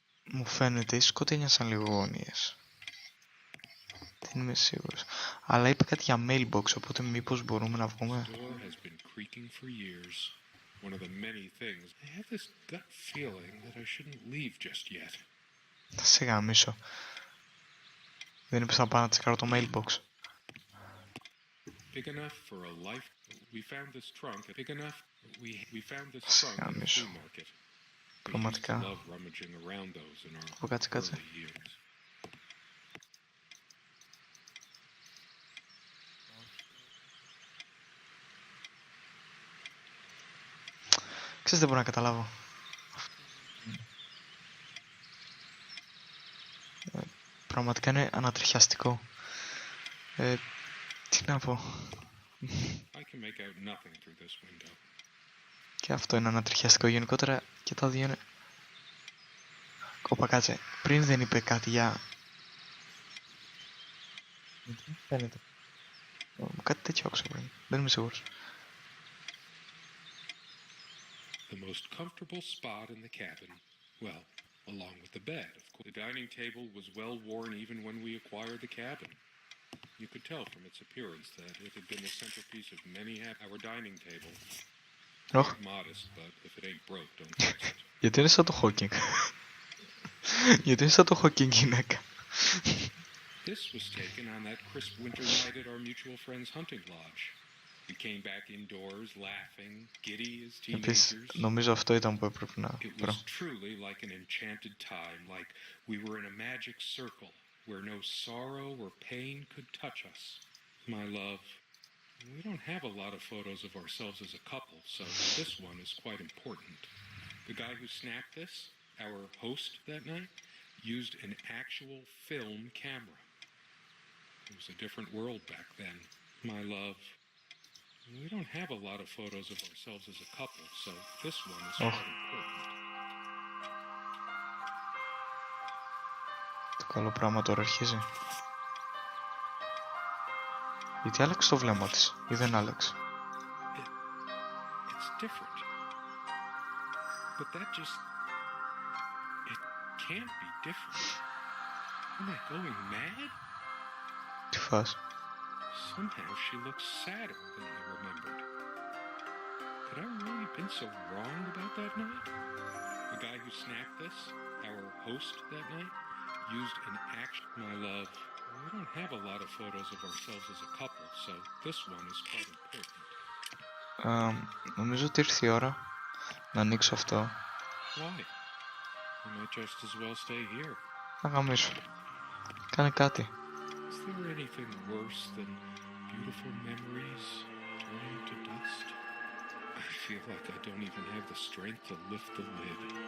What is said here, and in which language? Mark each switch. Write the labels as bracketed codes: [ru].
[el] Μου φαίνεται οι σκοτεινιάσαν λίγο γωνίες. Δεν είμαι σίγουρος. Αλλά είπε κάτι για mailbox, οπότε μήπως μπορούμε να βγούμε. [en] The door has been creaking for years. One of the many things. I have this gut feeling that I shouldn't leave just yet. [el] Θα σε γαμίσω. Δεν είπες να πάω να τσεκάρω το mailbox. [en] Big enough for a life. We found this trunk. Big enough. We found this trunk at the flea market. We used to love rummaging around those in our early years. [el] Ξέρεις, δεν μπορώ να καταλάβω. Πραγματικά είναι ανατριχιαστικό. Τι να πω. [en] I can make out nothing through this window. [el] Και αυτό είναι ανατριχιαστικό γενικότερα και τα δύο είναι... Όπα, κάτσε. Πριν δεν είπε κάτι για... Φαίνεται. Κάτι τέτοιο άκουσα πριν. Δεν είμαι σίγουρος. [en] The most comfortable spot in the cabin, well, along with the bed, of course. The dining table was well worn even when we acquired the cabin. You could tell from its appearance that it had been the centerpiece of many our dining table. Modest, but if it ain't broke, don't fix it. [el] Γιατί είναι σαν το Hawking. Γιατί είναι σαν το Hawking γυναίκα. [en] This was taken on that crisp winter night at our mutual friend's hunting lodge. We came back indoors, laughing, giddy as teenagers. [el] Νομίζω αυτό ήταν που έπρεπε να [en] It was truly like an enchanted time, like we were in a magic circle where no sorrow or pain could touch us. My love, we don't have a lot of photos of ourselves as a couple, so this one is quite important. The guy who snapped this, our host that night, used an actual film camera. It was a different world back then. My love, we don't have a lot of photos of ourselves as a couple, so this one is quite important. [el] Το καλό πράγμα τώρα αρχίζει. Γιατί άλλαξε το βλέμμα της ή δεν άλλαξε. [en] It's different. But that just... It can't be different. Am I going mad? [el] Τι φας. [en] Somehow she looks sadder than I remembered. Had I really been so wrong about that night? The guy who snapped this, our host that night, used an action. My love, we don't have a lot of photos of ourselves as a couple, so this one is quite important. [el] Νομίζω ότι ήρθε η ώρα να ανοίξω αυτό. [en] Why? We might just as well stay here. [el] Να γαμίσω. Κάνε κάτι. [en] Is there anything worse than beautiful memories turning to dust? I feel like I don't even have the strength to lift the lid.